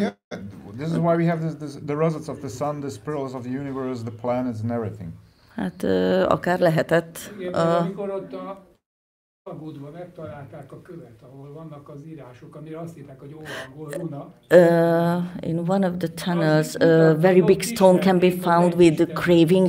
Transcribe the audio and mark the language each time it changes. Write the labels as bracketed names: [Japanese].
[English] Yeah, this is why we have the results of the sun, the spirals of the universe, the planets and everything. [Hungarian] Hát akár lehetett. Amikor ott a Agudban megtalálták a követ, ahol vannak az írások, amire azt hitták, hogy óangol runa. [English] In one of the tunnels, a very big stone can be found with the craving,